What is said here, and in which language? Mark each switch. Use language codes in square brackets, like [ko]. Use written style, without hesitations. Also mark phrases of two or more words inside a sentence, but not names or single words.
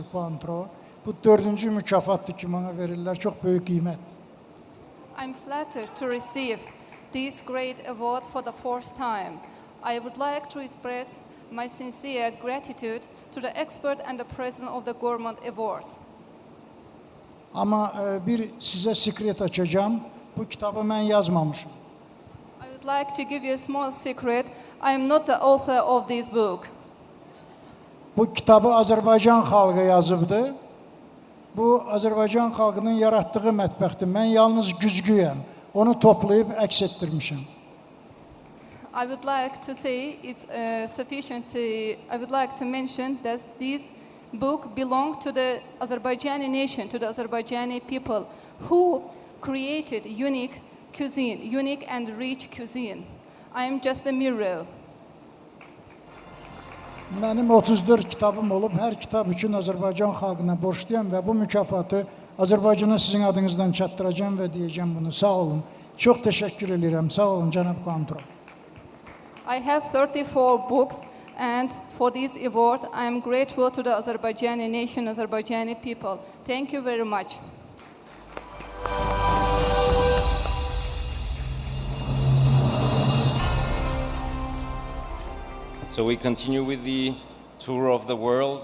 [az] Pointro. Bu 4-cü mükafatdır ki, mənə verirlər. Çox böyük qiymət. [en] I'm flattered to receive this great award for the 4th time. I would like to express my sincere gratitude to the expert and the president of the Gourmand Awards. [az] Amma bir sizə sekret açacağım. Bu kitabı mən yazmamışım. [en] I would like to give you a small secret. I am not the author of this book. [az] Bu kitabı Azərbaycan xalqı yazıbdı. Bu Azərbaycan xalqının yaratdığı mətbəxdir. Mən yalnız güzgüyəm. Onu toplayıb əks etdirmişəm. [en] I would like to say it's sufficient to, I would like to mention that this book belongs to the Azerbaijani nation, to the Azerbaijani people who created unique cuisine, unique and rich cuisine. I am just a mirror. [az] Mənim 34 kitabım olub, hər kitab üçün Azərbaycan xalqına borcluyam və bu mükafatı Azərbaycana sizin adınızdan çatdıracağım və deyəcəm bunu. Sağ olun. Çox təşəkkür edirəm. Sağ olun, cənab Kontrol. [en] I have 34 books, and for this award, I am grateful to the Azerbaijani nation, Azerbaijani people. Thank you very much. So we continue with the tour of the world.